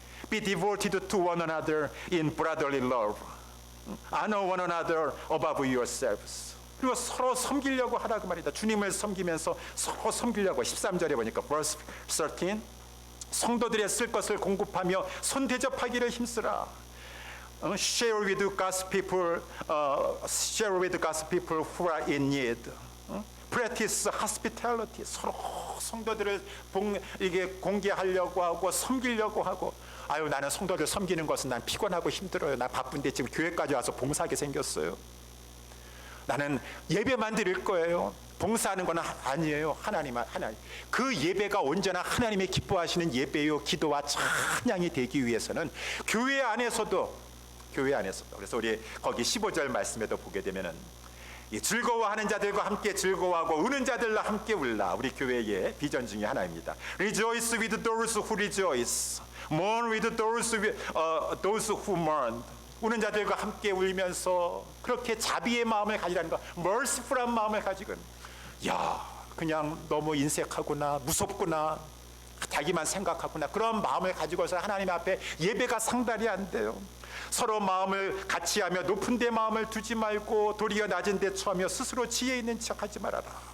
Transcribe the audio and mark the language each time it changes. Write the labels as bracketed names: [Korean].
[English] Be devoted to one another in brotherly love. Honor one another above yourselves. [Korean] 그리고 서로 섬기려고 하라 그 말이다. 주님을 섬기면서 서로 섬기려고 13절에 보니까 verse 13 성도들의 쓸 것을 공급하며 손 대접하기를 힘쓰라. [English] Share with God's people, share with God's people who are in need. practice hospitality. [Korean] 서로 성도들을 이게 공개하려고 하고 섬기려고 하고. 아유, 나는 성도들 섬기는 것은 난 피곤하고 힘들어요. 나 바쁜데 지금 교회까지 와서 봉사하게 생겼어요. 나는 예배만 드릴 거예요. 봉사하는 건 아니에요. 하나님. 그 예배가 온전한 하나님의 기뻐하시는 예배요 기도와 찬양이 되기 위해서는 교회 안에서도 그래서 우리 거기 15절 말씀에도 보게 되면은 이 즐거워하는 자들과 함께 즐거워하고 우는 자들과 함께 울라. 우리 교회의 비전 중에 하나입니다. [English] Rejoice with those who rejoice, mourn with those who mourn. [Korean] 우는 자들과 함께 울면서 그렇게 자비의 마음을 가지라는 거, merciful한 마음을 가지고, 야, 그냥 너무 인색하구나, 무섭구나, 자기만 생각하구나, 그런 마음을 가지고서 하나님 앞에 예배가 상달이 안 돼요. 서로 마음을 같이 하며 높은 데 마음을 두지 말고 도리어 낮은 데 처하며 스스로 지혜 있는 척하지 말아라.